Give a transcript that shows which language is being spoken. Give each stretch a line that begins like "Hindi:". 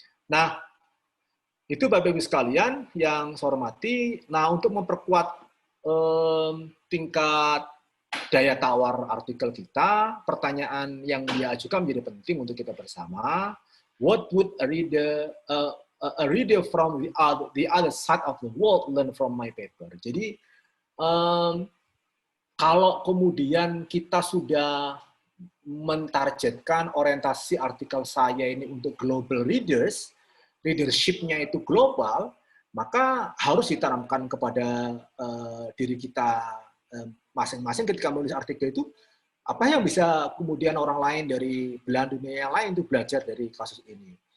Indonesian: Nah, itu Bapak Ibu sekalian yang saya hormati. Nah, untuk memperkuat tingkat daya tawar artikel kita, pertanyaan yang dia ajukan menjadi penting untuk kita bersama.
English: What would a reader from the other side of the world learn from my paper?
Indonesian: Jadi, kalau kemudian kita sudah mentargetkan orientasi artikel saya ini untuk global readers, leadership-nya itu global, maka harus ditanamkan kepada diri kita masing-masing ketika menulis artikel itu, apa yang bisa kemudian orang lain dari belahan dunia yang lain itu belajar dari kasus ini.